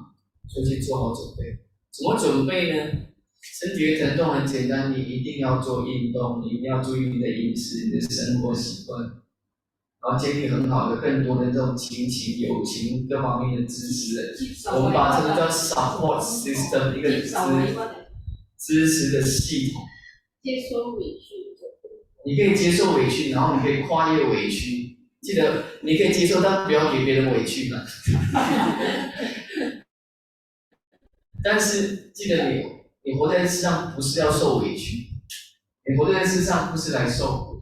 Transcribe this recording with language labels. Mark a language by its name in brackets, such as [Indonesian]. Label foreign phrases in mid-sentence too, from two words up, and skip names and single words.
[Chinese] 所以去做好準備。怎麼準備呢？身體的疼痛很簡單，你一定要做運動，你一定要注意你的飲食、你的生活習慣，然後建立很好的、更多的這種親情、友情各方面的支持。我們把這個叫 [English] support system [Chinese] 一個支持的系統。接受委屈，你可以接受委屈，然後你可以跨越委屈。記得你可以接受，但不要給別人委屈嘛。但是記得你活在世上不是要受委屈，你活在世上不是來受苦。